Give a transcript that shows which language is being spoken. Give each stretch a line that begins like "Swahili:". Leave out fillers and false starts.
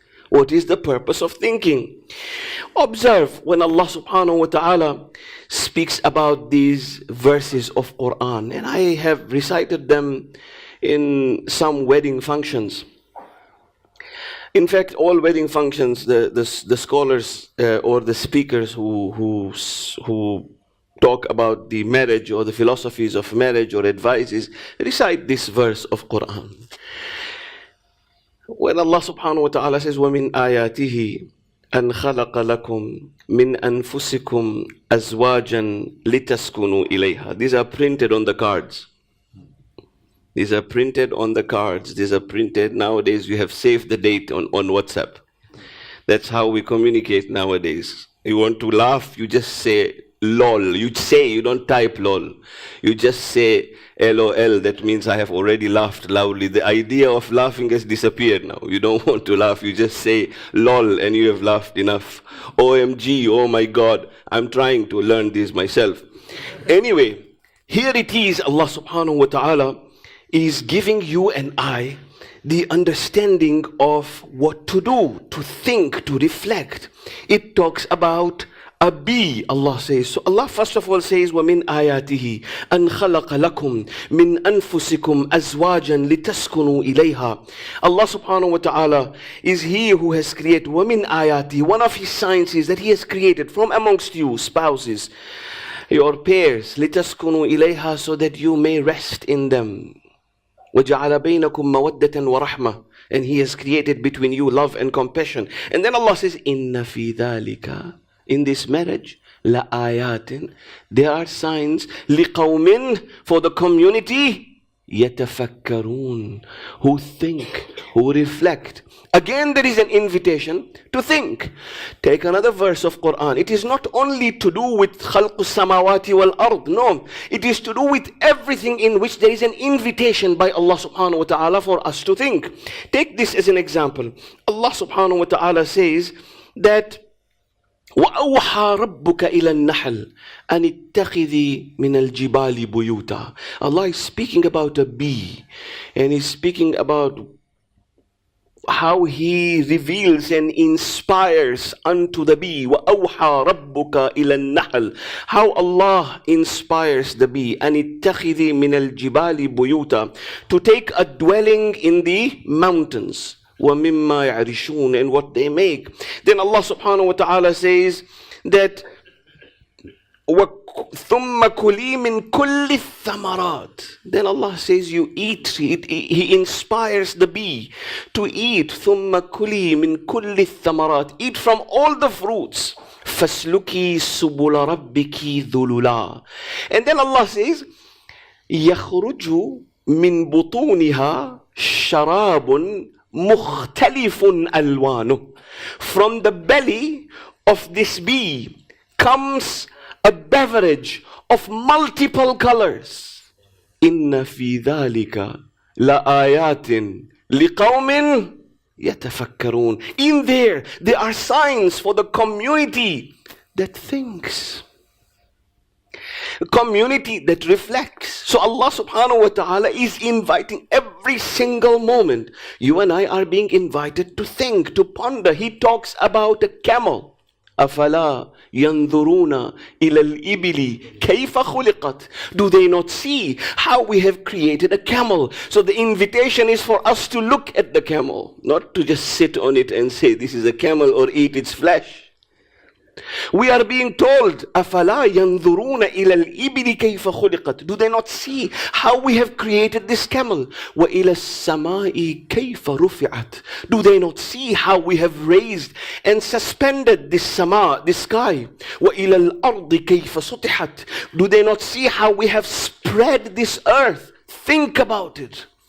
English: What is the purpose of thinking? Observe when Allah subhanahu wa ta'ala speaks about these verses of Quran, and I have recited them in some wedding functions. In fact, all wedding functions, the scholars or the speakers who talk about the marriage or the philosophies of marriage or advices recite this verse of Quran. When Allah subhanahu wa ta'ala says,
Arabic: وَمِنْ آيَاتِهِ أَنْ خَلَقَ لَكُمْ مِنْ أَنفُسِكُمْ أَزْوَاجًا لِتَسْكُنُوا إِلَيْهَا.
English: These are printed on the cards. These are printed on the cards. These are printed. Nowadays, you have saved the date on WhatsApp. That's how we communicate nowadays. You want to laugh, you just say lol. You don't type lol. You just say LOL. That means I have already laughed loudly. The idea of laughing has disappeared now. You don't want to laugh. You just say lol and you have laughed enough. OMG, oh my God. I'm trying to learn this myself. Anyway, here it is. Allah subhanahu wa ta'ala is giving you and I the understanding of what to do, to think, to reflect. It talks about a bee, Allah says. So Allah first of all says,
Arabic: وَمِنْ آيَاتِهِ أَنْ خَلَقَ لَكُمْ مِنْ أَنفُسِكُمْ أَزْوَاجًا لِتَسْكُنُوا إِلَيْهَا.
English: Allah subhanahu wa ta'ala is He who has created.
Arabic: وَمِنْ آيَاتِهِ,
English: one of His signs is that He has created from amongst you spouses, your pairs,
Arabic: لِتَسْكُنُوا إِلَيْهَا,
English: so that you may rest in them.
Arabic: وَجَعَلَ بَيْنَكُمْ مَوَدَّةً وَرَحْمَةً,
English: and He has created between you love and compassion. And then Allah says,
Arabic: إِنَّ فِي ذَلِكَ,
English: in this marriage,
Arabic: لَآيَاتٍ,
English: there are signs,
Arabic: لِقَوْمٍ,
English: for the community,
Arabic: يَتَفَكَّرُونَ,
English: who think, who reflect. Again, there is an invitation to think. Take another verse of Quran. It is not only to do with
Arabic: خَلْقُ السَّمَاوَاتِ وَالْأَرْضِ.
English: No, it is to do with everything in which there is an invitation by Allah subhanahu wa ta'ala for us to think. Take this as an example. Allah subhanahu wa ta'ala says that
Arabic: وَأَوْحَى رَبُّكَ إِلَى النَّحْلِ أَنِ اتَّخِذِي مِنَ الْجِبَالِ بُيُوتًا.
English: Allah is speaking about a bee, and He's speaking about how He reveals and inspires unto the bee.
Arabic: وَأَوْحَى رَبُّكَ إِلَى النَّحْلِ,
English: how Allah inspires the bee.
Arabic: أَنِ اتَّخِذِي مِنَ الْجِبَالِ بُيُوتًا,
English: to take a dwelling in the mountains.
Arabic: وَمِمَّا يَعْرِشُونَ,
English: and what they make. Then Allah subhanahu wa ta'ala says that
Arabic: ثُمَّ كُلِي مِن كُلِّ الثَّمَرَاتِ,
English: then Allah says you eat. He inspires the bee to eat.
Arabic: ثُمَّ كُلِي مِن كُلِّ الثَّمَرَاتِ,
English: eat from all the fruits.
Arabic: فَاسْلُكِي سُبُلَ رَبِّكِ ذُلُلًا,
English: and then Allah says
Arabic: يَخْرُجُ مِن بُطُونِهَا شَرَابٌ مُخْتَلِفٌ أَلْوَانُهُ.
English: From the belly of this bee comes a beverage of multiple colors.
Arabic: إِنَّ فِي ذَلِكَ لَآيَاتٍ لِقَوْمٍ يَتَفَكَّرُونَ.
English: In there are signs for the community that thinks, a community that reflects. So Allah subhanahu wa ta'ala is inviting every single moment. You and I are being invited to think, to ponder. He talks about a camel.
Arabic: أَفَلَا يَنْظُرُونَ إِلَى الْإِبِلِ كَيْفَ خُلِقَتْ.
English: Do they not see how we have created a camel? So the invitation is for us to look at the camel, not to just sit on it and say this is a camel or eat its flesh. We are being told,
Arabic: أَفَلَا يَنْظُرُونَ إِلَى الْإِبِلِ كَيْفَ خُلِقَتْ.
English: Do they not see how we have created this camel?
Arabic: وَإِلَى السَّمَاءِ كَيْفَ رُفِعَتْ.
English: Do they not see how we have raised and suspended this sama, this sky?
Arabic: وَإِلَى الْأَرْضِ كَيْفَ سُطِحَتْ.
English: Do they not see how we have spread this earth? Think about it.